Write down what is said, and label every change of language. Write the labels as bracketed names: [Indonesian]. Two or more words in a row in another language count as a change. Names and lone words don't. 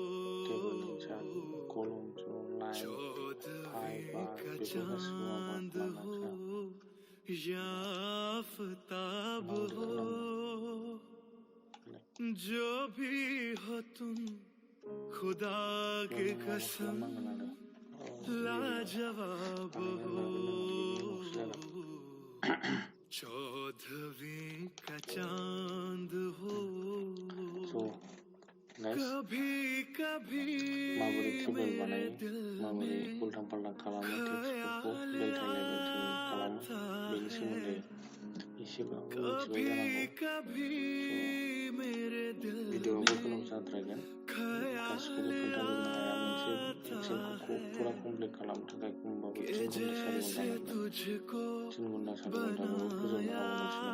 [Hindi] चौदहवीं का चांद हो या आफताब हो, जो भी हो तुम खुदा की कसम लाजवाब हो, चौदहवीं का चांद हो [Bodo] गाइस माबोरै टेबोल बानायो माबोरै उल्टां फाल्टां खालामो टेक्सटफोरखौ बेलथाय खालामो बेनि सोमोन्दै एसेबाबो मिथिबाय जानांगौ। भिडिअ'आबो गोलाव जाद्रायगोन गासिखौबो खोन्थाजोबनो हाया मोनसे एक्सनखौ फुरा कमप्लिट खालामनो थाखाय खमबाबो 3 घन्टा 4 घन्टा नांगोन 3 घन्टा 4 घन्टाखौ फोजोबनो हागौ